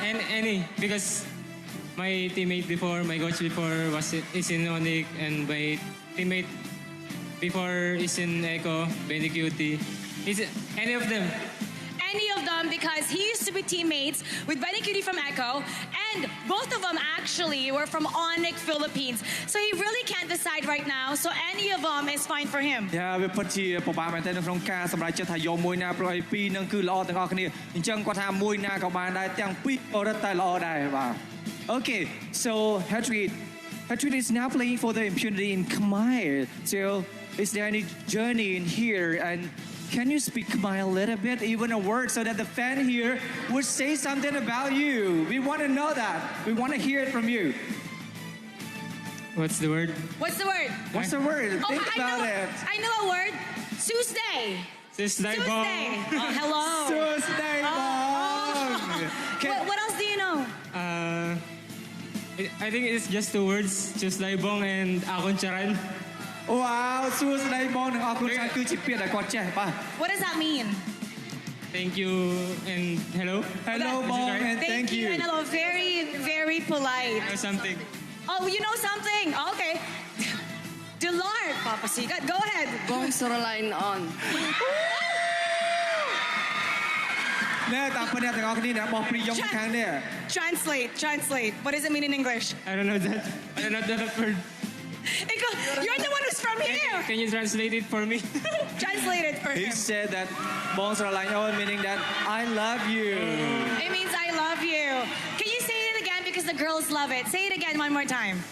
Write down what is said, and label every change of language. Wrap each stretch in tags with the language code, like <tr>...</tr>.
<en>And any, because my teammate before, my coach before is in Onic, and my teammate before is in Echo, Benny Cutie. Is it any of them? Any of them, because he used to be teammates with Benny Cutie from Echo, and both of them actually were from Onic, Philippines. So he really can't decide right now. So any of them is fine for him.</en> <km>វាពិតជាពិបាកមែនទែននៅក្នុងការសម្រេចចិត្តថាយកមួយណាព្រោះឯពីរនឹងគឺល្អទាំងអស់គ្នាអញ្ចឹងគាត់ថាមួយណាក៏បានដែរទាំងពីរក៏រត់តែល្អដែរបាទ</km> <en>Okay, so Hatrid is now playing for the impunity in Khmer. So is there any journey in here, and can you speak Khmer a little bit, even a word, so that the fan here would say something about you? We want to know that. We want to hear it from you. What's the word? What's the word? What's the word? Think about it. I know a word. Tuesday. Tuesday. Tuesday. Oh, hello. Tuesday bong. What else do you know? I think it's just two words, Tuesday Bong and Akon Charan. Wow,</en> <km>Tuesday bong ទាំងអស់គ្នាគឺជាពាក្យដែលគាត់ចេះបាទ</km> <en>What does that mean? Thank you and hello. Hello bong and thank you. And hello. Very, very polite. Or something. Oh, you know something? Okay. Delart, Papa Sigat. Go ahead. Bong Soroline on.</en> <km>ណែតាមពិតអ្នកទាំងអស់គ្នាអ្នកបោះព្រីយ៉ុងខាងនេះ</km> <en>Translate. What does it mean in English? I don't know that. I don't know that word. You're the one who's from here. Can you translate it for me? Translate it for He him. said that Bong Soroline on meaning that I love you. It means I love you. Can you say it again because the girls love it? Say it again one more time.</en>